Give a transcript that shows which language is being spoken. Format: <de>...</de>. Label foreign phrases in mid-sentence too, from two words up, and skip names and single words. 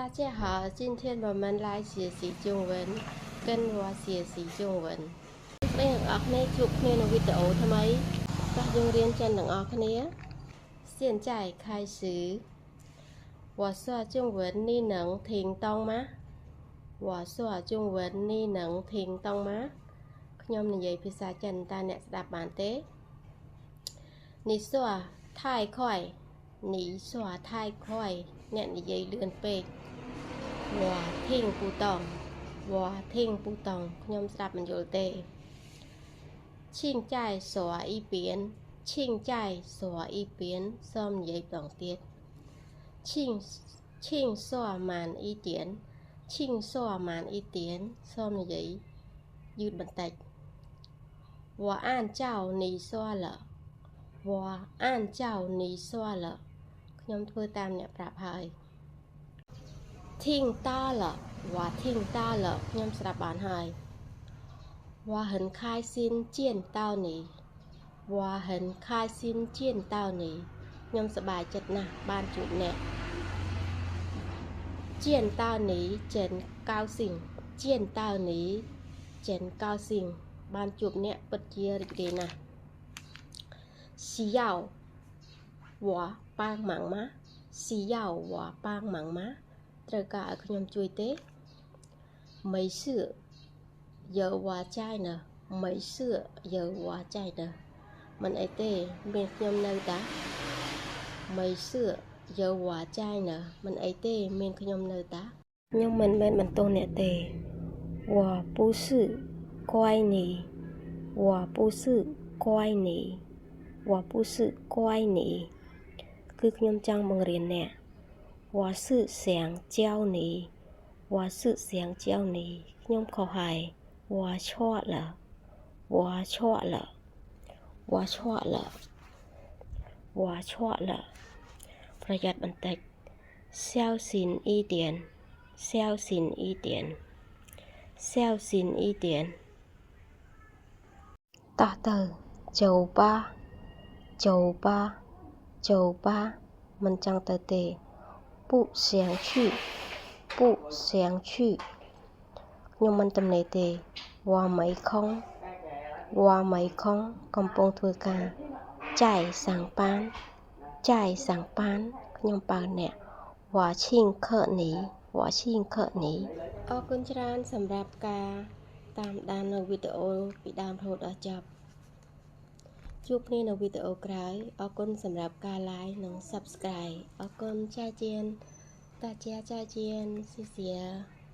<zh>大家好，今天我们来学习中文，跟我学习中文。现在开始。我说中文你能听懂吗？我说中文你能听懂吗？</zh> <km>ខ្ញុំនិយាយភាសាចិនតើអ្នកស្ដាប់បានទេ</km> <zh>你说太快你说太快</zh> <km>អ្នកនិយាយលឿនពេក</km> <zh>我听不懂我听不懂</zh> <km>ខ្ញុំស្ដាប់មិនយល់ទេ</km> <zh>请再说一遍请再说一遍</zh> <km>សូមនិយាយម្ដងទៀត</km> <zh>请说慢一点请说慢一点</zh> <km>សូមនិយាយយឺតបន្តិច</km> <zh>我按照你说了我按照你说了</zh> <km>ខ្ញុំធ្វើតាមអ្នកប្រាប់ហើយ</km> <zh>听到了我听到了</zh> <km>ខ្ញុំស្ដាប់បានហើយ</km> <zh>我很开心见到你我很开心见到你</zh> <km>ខ្ញុំសប្បាយចិត្តណាស់បានជួបអ្នក</km> <zh>见到你真高兴见到你真高兴</zh> <km>បានជួបអ្នកពិតជារីករាយណាស់</km> <zh>需要我帮忙吗需要我帮忙吗</zh> <km>ត្រូវការឲ្យ ខ្ញុំជួយទេ</km> <zh>没事有我在呢没事有我在呢</zh> <km>មិនអីទេមានខ្ញុំនៅតា</km> <zh>没事有我在呢</zh> <km>មិនអីទេមានខ្ញុំនៅតាខ្ញុំមិនមែនបន្ទោសអ្នកទេ</km> <zh>我不是怪你我不是怪你我不是怪你</zh> <km>គឺខ្ញុំចង់បង្រៀនអ្នក</km> <zh>我是想教你我是想教你</zh> <km>ខ្ញុំខុសហើយ</km> <zh>我错了我错了我错了我错了</zh> <km>ប្រយ័ត្នបន្តិច</km> <zh>小心一点小心一点小心一点</zh> <km>តោះទៅចូល吧មិនចង់ទៅទេ</km> <zh>不想去不想去</zh> <km>ខ្ញុំមិនទំនេរទេ</km> <zh>我没空我没空</zh> <km>កំពុងធ្វើការ</km> <zh>在上班在上班</zh> <km>ខ្ញុំបើអ្នក</km> <zh>我请客你我请客你</zh> <km>អរគុណច្រើនសម្រាប់ការតាមដាននៅវីដេអូពីដើមរហូតដល់ចប់ជួបគ្នានៅវីដេអូក្រោយអរគុណសម្រាប់ការ like និង subscribe អរគុណចាជានតាជាចាជាន谢谢</km>